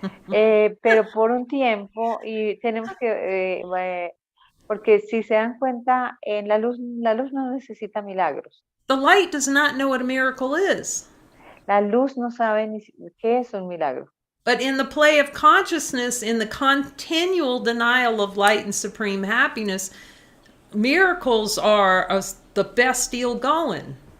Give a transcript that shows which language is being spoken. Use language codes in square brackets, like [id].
[es] Pero por un tiempo, y tenemos que, porque si se dan cuenta, en la luz no necesita milagros. [en] The light does not know what a miracle is. [es] La luz no sabe ni qué es un milagro. [en] But in the play of consciousness, in the continual denial of light and supreme happiness, miracles are the best deal going.